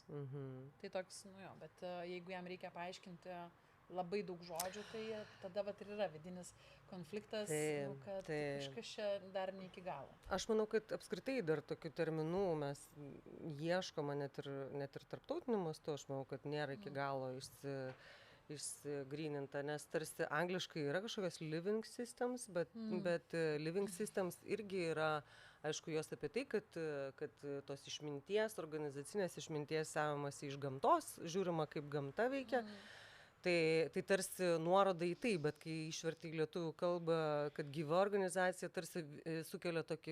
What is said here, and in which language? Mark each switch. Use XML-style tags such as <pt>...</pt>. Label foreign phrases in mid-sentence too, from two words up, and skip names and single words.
<lt>Tai toks, nu jo, bet jeigu jam reikia paaiškinti labai daug žodžių, tai tada vat ir yra vidinis konfliktas, nu, kad kažkas čia dar ne iki galo. Aš manau, kad apskritai dar tokių terminų mes ieškome net ir tarptautiniu mastu, aš manau, kad nėra iki galo išsigryninta, nes tarsi angliškai yra kažkokios</lt> <en>living systems,</en> <lt>bet</lt> <en>living systems</en> <lt>irgi yra, aišku, jos apie tai, kad tos išminties, organizacinės išminties semiamasi iš gamtos, žiūrima, kaip gamta veikia. Tai tarsi nuoroda į tai, bet kai išverti į lietuvių kalbą, kad gyva organizacija tarsi sukelia tokį</lt>